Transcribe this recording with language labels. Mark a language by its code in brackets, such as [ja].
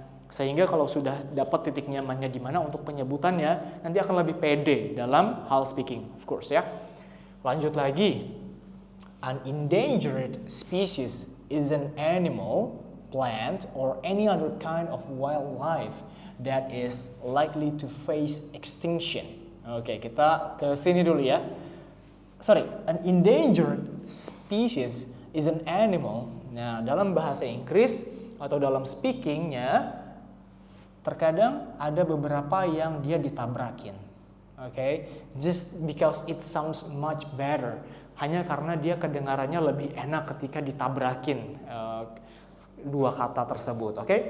[id] Sehingga kalau sudah dapat titik nyamannya di mana untuk penyebutannya, nanti akan lebih pede dalam hal speaking, [en] of course [id] ya. Lanjut lagi. [en] An endangered species is an animal, plant, or any other kind of wildlife that is likely to face extinction. [id] Kita ke sini dulu ya. [en] An endangered species is an animal. [id] Nah, dalam bahasa Inggris atau dalam speakingnya, terkadang ada beberapa yang dia ditabrakin. [en] Just because it sounds much better. [id] Hanya karena dia kedengarannya lebih enak ketika ditabrakin dua kata tersebut.